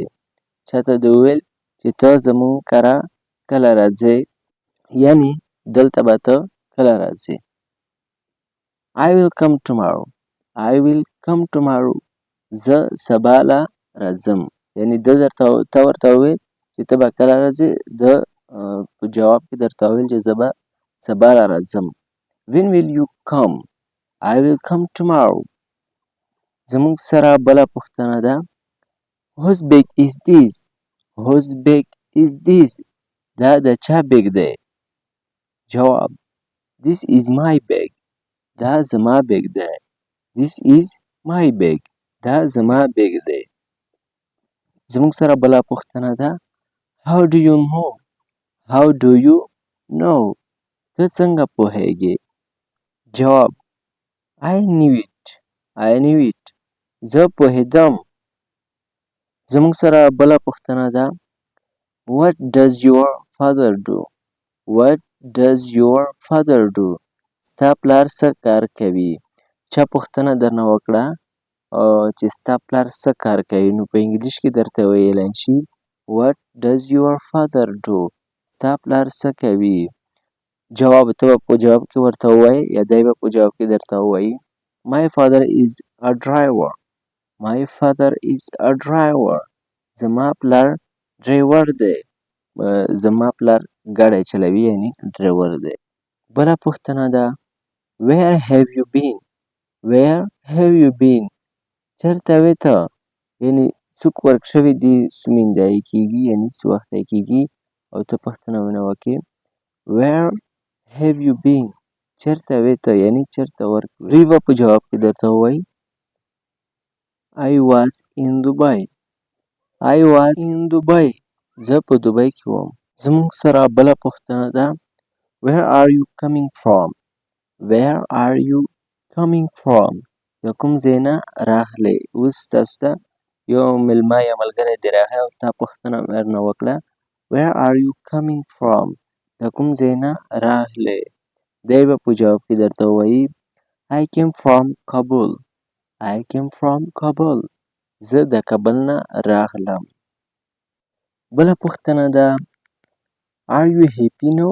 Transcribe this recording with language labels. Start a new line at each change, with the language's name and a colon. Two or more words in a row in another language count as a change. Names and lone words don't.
Pashto: چاته دې وویل چې ته زموږ کره کله راځې، یعنی دلته به ته کله راځې.
English: I will come tomorrow. I will come tomorrow.
Pashto: زه سبا له راځم، یعنی ته ورته وویل چې ته به کله راځې، ده په جواب کې درته وویل چې زه به سبا له راځم.
English: When will you come? I will come tomorrow.
Pashto: زموږ سره بله پوښتنه ده
English: Whose bag is this? Whose bag is this?
Pashto: دا د چا بیگ دی؟
English: جواب This is my bag.
Pashto: دا زما بیگ دی.
English: This is my bag.
Pashto: دا زما بیگ دی. زموږ سره بله پوښتنه ده
English: How do you know? How do you know?
Pashto: ته څنګه پوهیږې؟
English: جواب I knew it. I knew it.
Pashto: زه پوهېدم. زموږ سره بله پوښتنه ده
English: What does your father do? What does your father do?
Pashto: ستا پلار څه کار کوي؟ چا پوښتنه درنه وکړه چې ستا پلار څه کار کوي، نو په انګلیش کې درته ویلی شي
English: What does your father do?
Pashto: ستا پلار څه کوي؟ جواب ته به په جواب کې ورته ووایې یا دی به په جواب کې درته ووایي
English: My father is a driver. My father is a driver.
Pashto: زما پلار ډریور دی. زما پلار ګاډی چلوي یعنی ډریور دی. بله پوښتنه ده
English: Where have you been? Where have you been?
Pashto: چېرته وې ته؟ یعنې څوک ورک شوي دي سومېندایي کېږي یعنې څه وختی کېږي او ته پوښتنه ورنه وکړې
English: Where have you been?
Pashto: چېرته وې ته یعنې چېرته ورک دوی به په جواب کې درته ووایي
English: I was in Dubai. I was in Dubai.
Pashto: زه په دوبۍ کې وم. زموږ سره بله پوښتنه ده
English: Where are you coming from? Where are you coming from?
Pashto: د کوم ځای نه راغلې؟ اوس تاسو ته یو مېلمه یا ملګری دې راغی او تا پوښتنه ورنه وکړه
English: Where are you coming from?
Pashto: د کوم ځای نه راغلې؟ دی به په جواب کې درته ووایي I came from Kabul.
English: I came from Kabul.
Pashto: زه د کابل نه راغلم. بله پوښتنه ده
English: Are you happy now?